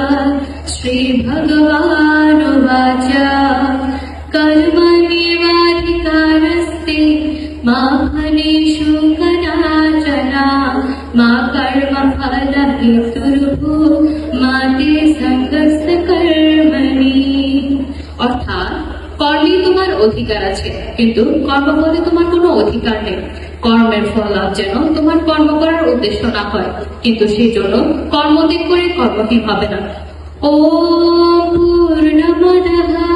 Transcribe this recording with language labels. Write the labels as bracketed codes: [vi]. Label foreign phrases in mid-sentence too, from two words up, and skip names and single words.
[sa] श्रीभगवानुवाच कर्मण्येवाधिकारस्ते मा फलेषु कदाचन मा कर्मफलहेतुर्भूः मा ते सङ्गस्य कर्मणि। [bn] অর্থাৎ কর্মে তোমার অধিকার আছে, কিন্তু কর্মফলে তোমার কোনো অধিকার নেই। কর্মের ফল লাভ যেন তোমার কর্ম করার উদ্দেশ্য না হয়, কিন্তু সেই জন্য কর্মত্যাগ করে কর্মহীন হবে না। [sa] ॐ पूर्णमदः